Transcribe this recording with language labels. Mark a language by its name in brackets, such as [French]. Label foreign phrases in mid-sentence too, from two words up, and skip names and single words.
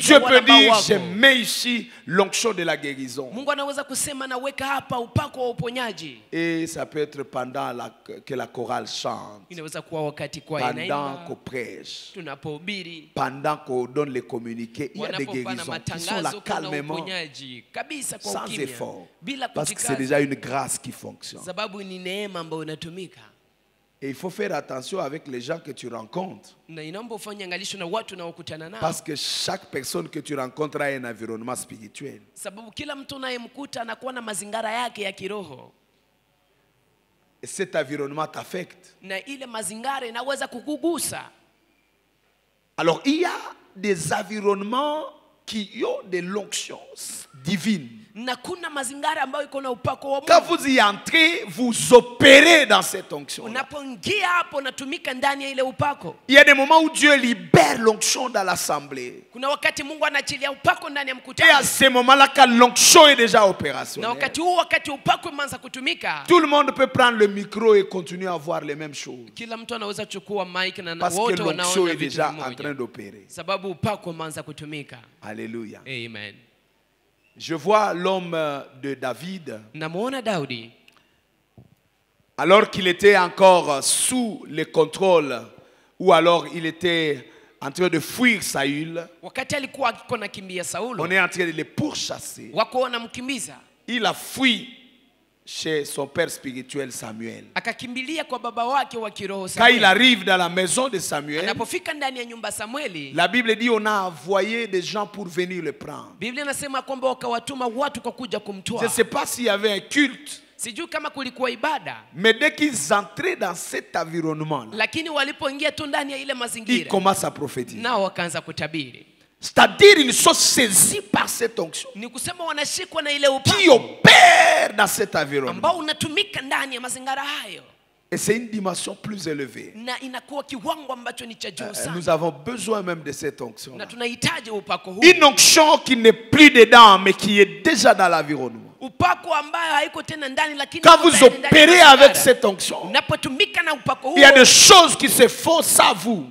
[French] Dieu [Swahili] ya wale [French] peut [Swahili] ambao [French] dire, [Swahili] wako. [French] je mets ici l'onction de la guérison. [Swahili] Mungu anaweza kusema naweka hapa upako wa uponyaji. [French] Et ça peut être pendant que la chorale chante, [Swahili] Inaweza kuwa wakati kwa [French] pendant [Swahili] inaimba, [French] qu'on prêche, [Swahili] tunapohubiri, [French] pendant qu'on donne les communiqués. Il y a des [Swahili] wanapofanya [French] guérisons qui sont là [Swahili] matangazo, kuna [French] calmement, [Swahili] uponyaji kabisa kwa [French] sans [Swahili] ukimya, [French] effort. [Swahili] bila [French] Parce que c'est [Swahili] kujikaza, [French] déjà une grâce qui fonctionne. [Swahili] sababu ni neema ambayo inatumika. [French] Et il faut faire attention avec les gens que tu rencontres. [Swahili] Na inaomba ufanye angalisho na watu unaokutana nao, [French] Parce que chaque personne que tu rencontres a un environnement spirituel. [Swahili] sababu kila mtu unayemkuta anakuwa na mazingira yake ya kiroho, [French] Et cet environnement t'affecte. [Swahili] na ile mazingira inaweza kukugusa. [French] Alors il y a des environnements qui ont de l'onction divine. [Swahili] Na kuna mazingira ambayo iko na upako wa [French] Quand [Swahili] Mungu. [French] vous y entrez, vous opérez dans cette onction. [Swahili] Unapoingia hapo unatumika ndani ya ile upako. [French] Il y a des moments où Dieu libère l'onction dans l'assemblée. [Swahili] Kuna wakati Mungu anaachilia upako ndani ya [French] Et à [Swahili] mkutano, [French] ce moment-là, quand l'onction est déjà [Swahili] na [French] opérationnelle, [Swahili] wakati huo, wakati upako umeanza kutumika, [French] tout le monde peut prendre le micro et continuer à voir les mêmes choses. [Swahili] kila mtu anaweza kuchukua mic na [French] Parce que [Swahili] wote [French] l'onction [Swahili] wanaona [French] est [Swahili] vitu [French] déjà en train [Swahili] vimoja, [French] d'opérer. [Swahili] sababu upako umeanza kutumika. [French] Alléluia. Amen. Je vois l'homme de David, [Swahili] Namuona Daudi [French] alors qu'il était encore sous le contrôle, ou alors il était en train de fuir Saül, [Swahili] wakati alikuwa akiko nakimbia Saulo, [French] on est en train de le pourchasser. [Swahili] wako wanamkimbiza, [French] Il a fui chez son père spirituel Samuel. [Swahili] akakimbilia kwa baba wake wa kiroho [French] Quand il [Swahili] Samueli. [French] arrive dans la maison de Samuel, [Swahili] Anapofika ndani ya nyumba Samueli, [French] la Bible dit on a envoyé des gens pour venir le prendre. [Swahili] Biblia inasema kwamba wakawatuma watu kwa kuja [French] Je [Swahili] kumtoa. [French] ne sais pas s'il y avait un culte, [Swahili] Sijui kama kulikuwa ibada, [French] mais dès qu'ils entraient dans cet environnement-là, [Swahili] lakini walipoingia tu ndani ya ile [French] ils [Swahili] mazingira, [French] commencent à prophétiser. [Swahili] nao wakaanza kutabiri. [French] C'est-à-dire ils sont saisis par cette onction [Swahili] Ni kusema wanashikwa na ile [French] qui [Swahili] upako [French] opère dans cet environnement. [Swahili] ambao unatumika ndani ya mazingira hayo, [French] Et c'est une dimension plus élevée. [Swahili] na inakuwa kiwango ambacho ni cha juu sana, [French] Nous avons besoin même de cette onction. [Swahili] na tunahitaji upako huu, [French] Une onction qui n'est plus dedans, mais qui est déjà dans l'environnement. [Swahili] upako ambayo haiko tena ndani, lakini [French] Quand [Swahili] iko [French] vous [Swahili] ndani ya [French] opérez [Swahili] mazingira. [French] avec cette onction, [Swahili] Unapotumika na upako [French] il y a [Swahili] huo, [French] des choses qui se font sans vous.